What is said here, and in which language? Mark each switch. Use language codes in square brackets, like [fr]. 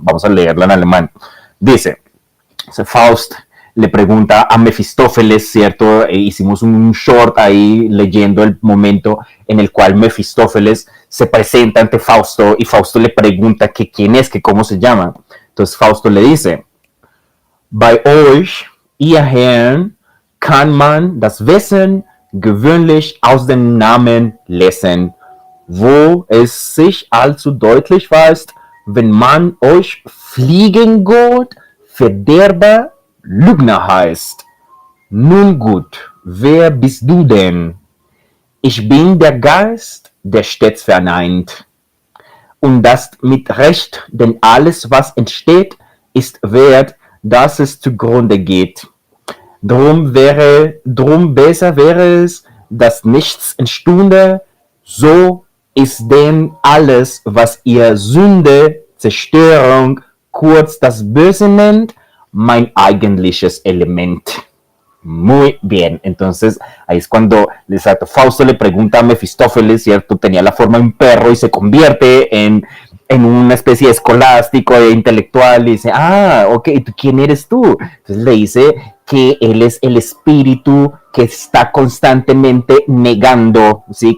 [es] Vamos a leerla en alemán. Dice, Faust le pregunta a Mefistófeles, ¿cierto? Hicimos un short ahí leyendo el momento en el cual Mefistófeles se presenta ante Fausto y Fausto le pregunta que quién es, que cómo se llama. Entonces Fausto le dice, [de] bei euch, ihr Herren, kann man das Wesen gewöhnlich aus den Namen lesen, wo es sich allzu deutlich weist, wenn man euch Fliegengott, Verderber, Lügner heißt. Nun gut, wer bist du denn? Ich bin der Geist, der stets vereint. Und das mit Recht, denn alles, was entsteht, ist wert, dass es zugrunde geht. Drum besser wäre es, dass nichts entstünde, so ist denn alles, was ihr Sünde, Zerstörung, kurz das Böse nennt, mein eigentliches Element. [es] Muy bien, entonces ahí es cuando Fausto le pregunta a Mefistófeles, ¿cierto? Tenía la forma de un perro y se convierte en una especie de escolástico, de intelectual, y dice, ok, ¿quién eres tú? Entonces le dice que él es el espíritu que está constantemente negando, ¿sí?